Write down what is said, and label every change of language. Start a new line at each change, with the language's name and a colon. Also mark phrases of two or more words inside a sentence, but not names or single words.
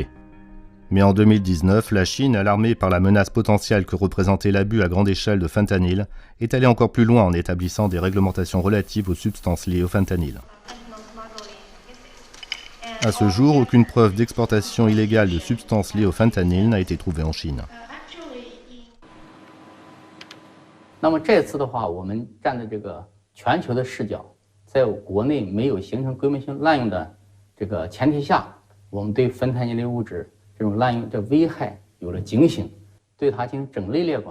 French: Mais en 2019, la Chine, alarmée par la menace potentielle que représentait l'abus à grande échelle de fentanyl, est allée encore plus loin en établissant des réglementations relatives aux substances liées au fentanyl. À ce jour, aucune preuve d'exportation illégale de substances liées au fentanyl n'a été trouvée en Chine.
Chinese: 那么这次的话，我们站在这个全球的视角，在国内没有形成规模性滥用的这个前提下，我们对芬太尼类物质这种滥用的危害有了警醒，对它进行整类列管。